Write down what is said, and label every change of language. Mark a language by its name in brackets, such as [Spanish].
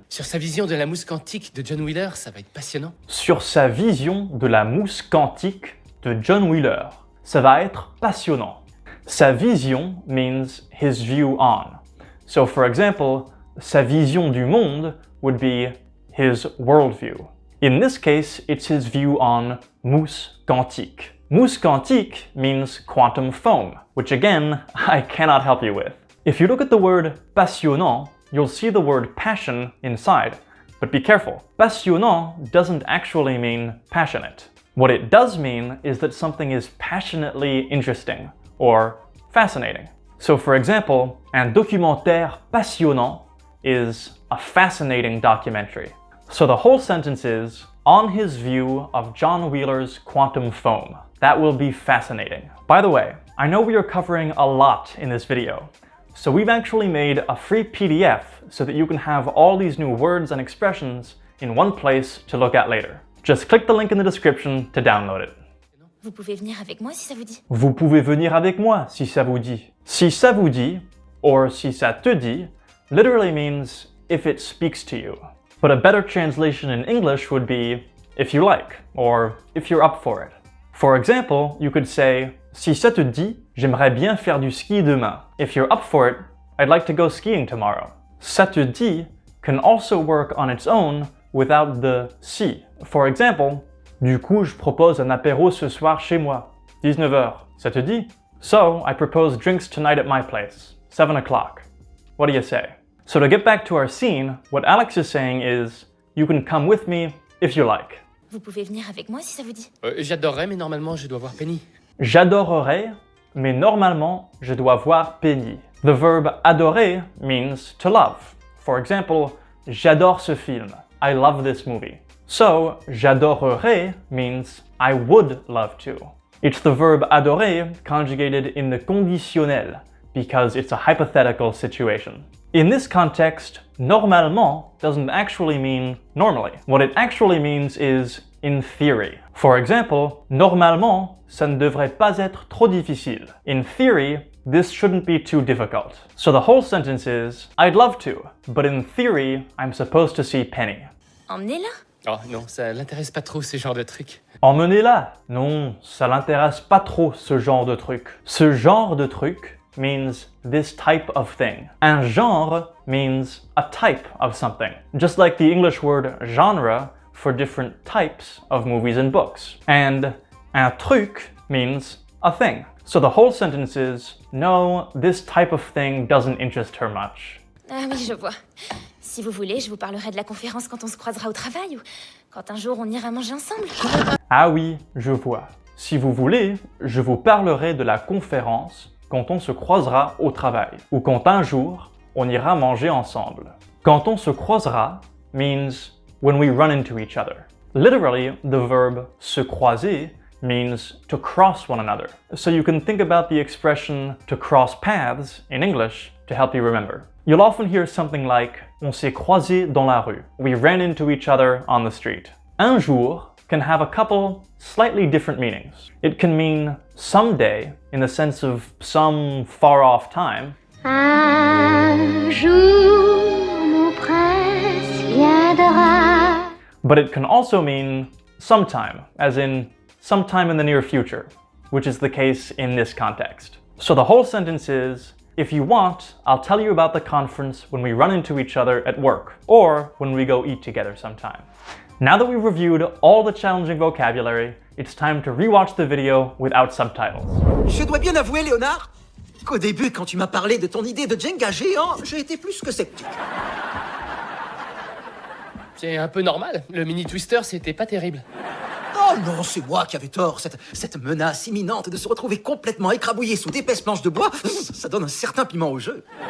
[French] sur sa vision de la mousse quantique de John Wheeler, ça va être passionnant. Sur sa vision de la mousse quantique de John Wheeler, ça va être passionnant. Sa vision [English] means his view on. So for example, [French] sa vision du monde [English] would be his worldview. In this case, it's his view on mousse quantique. [French] Mousse quantique [English] means quantum foam, which again, I cannot help you with. If you look at the word passionnant, you'll see the word passion inside. But be careful, passionnant doesn't actually mean passionate. What it does mean is that something is passionately interesting, or fascinating. So for example, [French] un documentaire passionnant [English] is a fascinating documentary. So the whole sentence is, on his view of John Wheeler's quantum foam. That will be fascinating. By the way, I know we are covering a lot in this video, so we've actually made a free PDF so that you can have all these new words and expressions in one place to look at later. Just click the link in the description to download it. [French] Vous pouvez venir avec moi si ça vous dit. Vous pouvez venir avec moi si ça vous dit. Si ça vous dit, or si ça te dit, [English] literally means if it speaks to you. But a better translation in English would be if you like, or if you're up for it. For example, you could say, [French] si ça te dit, j'aimerais bien faire du ski demain. [English] If you're up for it, I'd like to go skiing tomorrow. [French] Ça te dit [English] can also work on its own without the si. For example, [French] du coup, je propose un apéro ce soir chez moi. 19h. Ça te dit? [English] So, I propose drinks tonight at my place. 7 o'clock. What do you say? So to get back to our scene, what Alex is saying is, you can come with me if you like. [French] Vous pouvez venir avec moi si ça vous dit. J'adorerais, mais normalement, je dois voir Penny. J'adorerais, mais normalement, je dois voir Penny. [English] The verb adorer means to love. For example, [French] j'adore ce film. [English] I love this movie. So, [French] j'adorerais [English] means I would love to. It's the verb adorer conjugated in the conditionnel because it's a hypothetical situation. In this context, normalement doesn't actually mean normally. What it actually means is in theory. For example, [French] normalement, ça ne devrait pas être trop difficile. [English] In theory, this shouldn't be too difficult. So the whole sentence is, I'd love to, but in theory, I'm supposed to see Penny. [French] Emmenez-la. Oh non, ça l'intéresse pas trop ces genres de trucs. Emmenez-la. Non, ça l'intéresse pas trop ce genre de truc. Ce genre de truc [English] means this type of thing. [French] Un genre [English] means a type of something. Just like the English word genre for different types of movies and books. And [French] un truc [English] means a thing. So the whole sentence is, no, this type of thing doesn't interest her much. [French] Ah oui, je vois. Si vous voulez, je vous parlerai de la conférence quand on se croisera au travail ou quand un jour on ira manger ensemble. Ah oui, je vois. Si vous voulez, je vous parlerai de la conférence quand on se croisera au travail ou quand un jour on ira manger ensemble. Quand on se croisera [English] means when we run into each other. Literally, the verb [French] se croiser [English] means to cross one another. So you can think about the expression to cross paths in English to help you remember. You'll often hear something like [French] on s'est croisé dans la rue. [English] We ran into each other on the street. [French] Un jour [English] can have a couple slightly different meanings. It can mean someday in the sense of some far off time. [French] Un jour, mon prince viendra. [English] But it can also mean sometime, as in sometime in the near future, which is the case in this context. So the whole sentence is, if you want, I'll tell you about the conference when we run into each other at work, or when we go eat together sometime. Now that we've reviewed all the challenging vocabulary, it's time to rewatch the video without subtitles. [French] Je dois bien avouer, Léonard, qu'au début, quand tu m'as parlé de ton idée de Jenga géant, j'ai été plus que sceptique. C'est un peu normal. Le mini twister, c'était pas terrible. Oh non, c'est moi qui avais tort. Cette menace imminente de se retrouver complètement écrabouillé sous d'épaisses planches de bois, ça donne un certain piment au jeu.